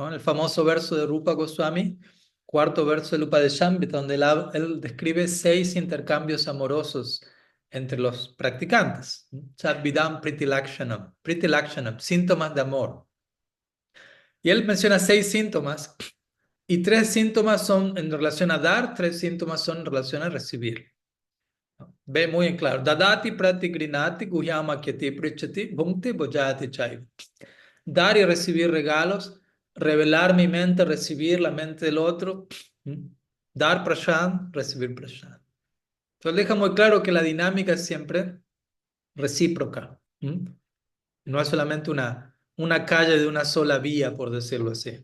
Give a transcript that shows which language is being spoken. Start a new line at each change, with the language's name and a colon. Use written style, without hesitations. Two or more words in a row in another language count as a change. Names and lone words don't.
Spanish: En el famoso verso de Rupa Goswami, cuarto verso de Upadeshamrita, donde él describe 6 intercambios amorosos entre los practicantes.
Sanskrit: षड्विधं प्रीति लक्षणम्,
Spanish: síntomas de amor. Y él menciona 6 síntomas, y 3 síntomas son en relación a dar, 3 síntomas son en relación a recibir. Ve muy en claro.
Sanskrit: ददाति प्रतिगृह्णाति गुह्यमाख्याति पृच्छति भुङ्क्ते भोजयते चैव.
Spanish: Dar y recibir regalos, revelar mi mente, recibir la mente del otro. ¿Mm? Dar prashad, recibir prashad. Entonces deja muy claro que la dinámica es siempre recíproca. ¿Mm? No es solamente una calle de una sola vía, por decirlo así.